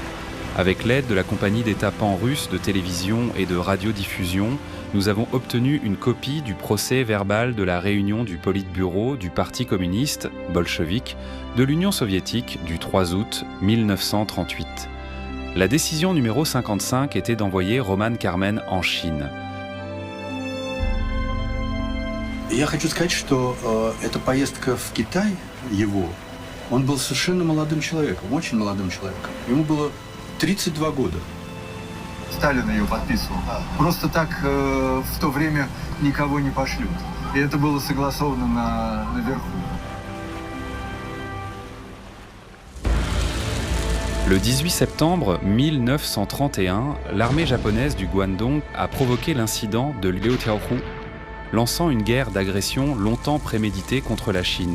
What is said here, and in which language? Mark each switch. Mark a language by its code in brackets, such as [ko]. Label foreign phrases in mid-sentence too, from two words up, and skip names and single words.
[fr] Avec l'aide de la compagnie d'État pan-russe de télévision et de radiodiffusion, nous avons obtenu une copie du procès verbal de la réunion du Politburo du Parti communiste, bolchevique, de l'Union soviétique du 3 août 1938. La décision numéro 55 était d'envoyer Roman Karmen en Chine. [ru] Я хочу сказать, что эта поездка в Китай, он был совершенно молодым человеком, очень молодым человеком. Ему было 32 года. Сталин ее подписывал. Просто так в то время никого не пошлют. И это было согласовано наверху. [fr] Le 18 septembre 1931, l'armée japonaise du Guandong a provoqué l'incident de Liuqiaohu, lançant une guerre d'agression longtemps préméditée contre la Chine.